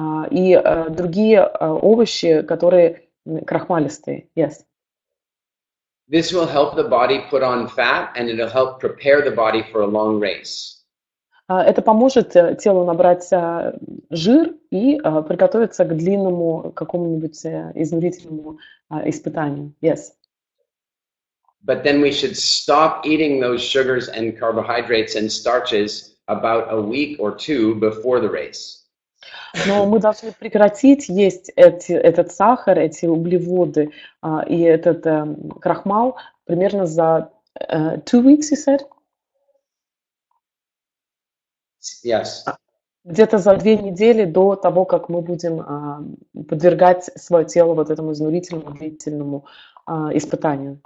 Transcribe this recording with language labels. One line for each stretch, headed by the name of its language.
Russian: и другие овощи, которые крахмалистые.
English: Yes. This will help the body put on fat and it'll help prepare the body for a long race.
Russian: Это поможет телу набрать жир и приготовиться к длинному какому-нибудь изнурительному испытанию.
English: Yes. But then we should stop eating those sugars and carbohydrates and starches about a week or two before the race.
Russian: Но мы должны прекратить есть этот сахар, эти углеводы и этот крахмал примерно за 2
English: weeks, you said? Yes.
Russian: Где-то за 2 недели до того, как мы будем подвергать свое тело вот этому изнурительному, длительному испытанию.